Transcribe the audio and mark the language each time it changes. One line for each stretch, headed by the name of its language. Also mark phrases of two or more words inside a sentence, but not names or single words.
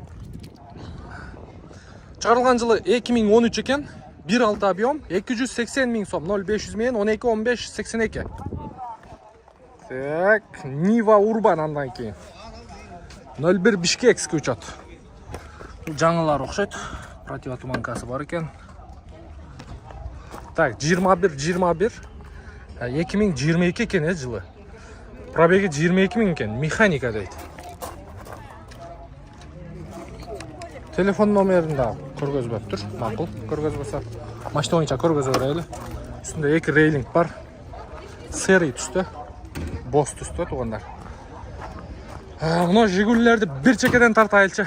Kyrgyz: Чыгарылган жылы 2013 экен. 1.6 объем, 280 000 сом, 0500 менен 12-15-82. Так, Нива Урбан андан кийин. 01 Бишкекский учет. Жаңылар окшойт. Противотуманкасы бар екен. Так, 21 2022 екен жылы. Пробеги 22 000 екен, механика дейт. Телефон номерин да көргөзбөптүр. Макул, көргөзбөсө. Машина боюнча көргөзө берели. Үстүндө 2 рейлинг бар. Серый түстө. Бос түстө тугандар. Мына Жигулилерди бир чекеден тартайлычы.